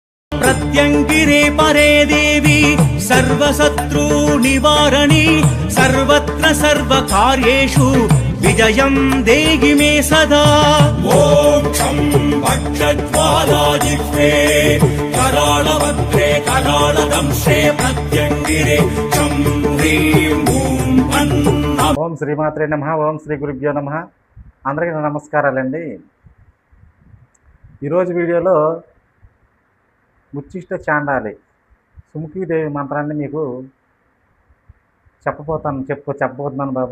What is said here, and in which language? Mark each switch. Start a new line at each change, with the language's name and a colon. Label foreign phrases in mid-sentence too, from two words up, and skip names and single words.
Sanskrit: प्रत्यङ्गिरे परे देवी सर्वशत्रु निवारणी सर्वत्र सर्वकार्येषु विजयं देहि मे सदा। मोक्षं भक्षज्वालाजिह्वे करालभद्रे करालदंशे प्रत्यङ्गिरे चं ह्रीं ॐ अन्नः। ఓం శ్రీమాత్రే నమః. ఓం శ్రీ గురుభ్యో నమః.
Telugu: అందరికీ నమస్కారాలండి. ఈరోజు వీడియోలో ఉచ్చిష్ట చాండాలి సుముఖీదేవి మంత్రాన్ని మీకు చెప్పబోతున్నాను బాబు.